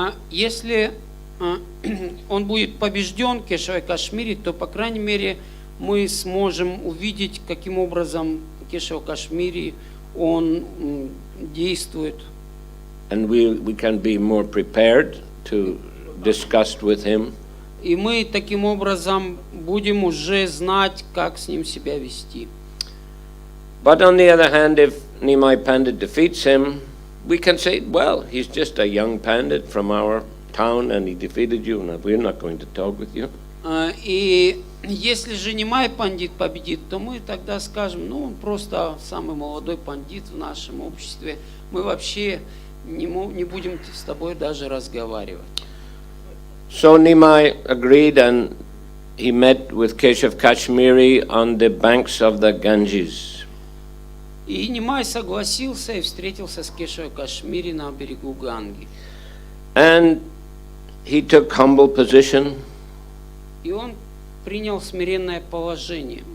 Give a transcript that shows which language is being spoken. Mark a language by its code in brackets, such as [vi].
[ru] Если он будет побежден Кешавой Кашмири, то, по крайней мере, мы сможем увидеть, каким образом Кешава Кашмири он действует. [en] And we can be more prepared to discuss with him. [ru] И мы таким образом будем уже знать, как с ним себя вести. [en] But on the other hand, if Nimai Pandit defeats him, we can say, well, he's just a young pandit from our town and he defeated you, and we're not going to talk with you. [ru] И если же Нимай пандит победит, то мы тогда скажем, он просто самый молодой пандит в нашем обществе, мы вообще не будем с тобой даже разговаривать. [en] So Nimai agreed and he met with Keshav Kashmiri on the banks of the Ganges. [ru] И Нимай согласился и встретился с Кешавой Кашмири на берегу Ганги. [en] And he took humble position. [ru] И он принял смиренное положение.